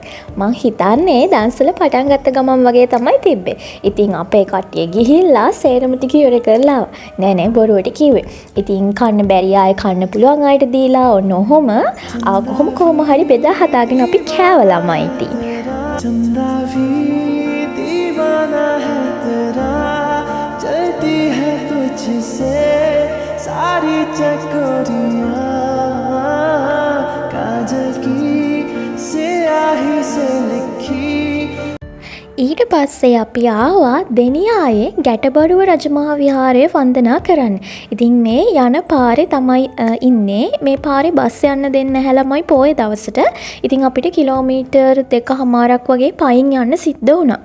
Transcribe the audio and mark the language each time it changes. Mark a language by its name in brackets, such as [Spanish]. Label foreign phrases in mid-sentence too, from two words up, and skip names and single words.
[Sinhala] මං හිතන්නේ දන්සල පටන් ගත්ත ගමන් වගේ තමයි තිබ්බේ. ඉතින් අපේ කට්ටිය ගිහිල්ලා සේරම ටික ඉවර කරලා නෑ බොරුවට කිව්වේ. ඉතින් කන්න බැරි අය කන්න පුළුවන් අයට දීලා ඔන්න ඔහොම කොහොම හරි බෙදා හදාගෙන අපි කෑව ළමයි ඉතින්. [Hindi] चंदा भी दीवाना है तेरा चलती है तुझसे सारी चकोरियां काजल की स्याही से लिखी. [Sinhala] ඊට පස්සේ අපි ආවා දෙනියායේ ගැටබඩුව රජමහා විහාරය වන්දනා කරන්න. ඉතින් මේ යන පාරේ තමයි ඉන්නේ. මේ පාරේ බස් යන්න දෙන්නේ නැහැ ළමයි පොයේ දවසට. ඉතින් අපිට කිලෝමීටර් 2කමාරක් වගේ පයින් යන්න සිද්ධ වුණා.